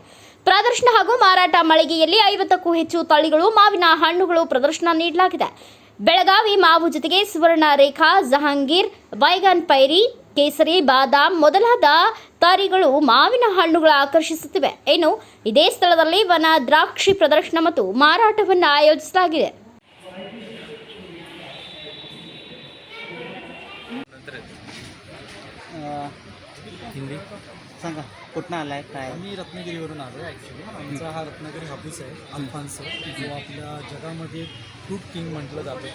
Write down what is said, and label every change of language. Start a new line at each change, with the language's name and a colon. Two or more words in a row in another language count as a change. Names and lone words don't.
Kannada: ಪ್ರದರ್ಶನ ಹಾಗೂ ಮಾರಾಟ ಮಳಿಗೆಯಲ್ಲಿ 50ಕ್ಕೂ ಹೆಚ್ಚು ತಳಿಗಳು ಮಾವಿನ ಹಣ್ಣುಗಳು ಪ್ರದರ್ಶನ ನೀಡಲಾಗಿದೆ. ಬೆಳಗಾವಿ ಮಾವು ಜೊತೆಗೆ ಸುವರ್ಣ ರೇಖಾ, ಜಹಾಂಗೀರ್, ಬೈಗನ್ ಪೈರಿ, ಕೇಸರಿ, ಬಾದಾಮ್ ಮೊದಲಾದ ತಳಿಗಳು ಮಾವಿನ ಹಣ್ಣುಗಳ ಆಕರ್ಷಿಸುತ್ತಿವೆ. ಇನ್ನು ಇದೇ ಸ್ಥಳದಲ್ಲಿ ವನ ದ್ರಾಕ್ಷಿ ಪ್ರದರ್ಶನ ಮತ್ತು ಮಾರಾಟವನ್ನು ಆಯೋಜಿಸಲಾಗಿದೆ. हिंदी
Marathi: सांगा कुठनं आलाय काय? आम्ही रत्नागिरीवरून आलो आहे. ॲक्च्युली आमचा हा रत्नागिरी हापूस आहे, अल्फान्सो, जो आपल्या जगामध्ये
English: fruit king
Marathi: म्हटलं जातं.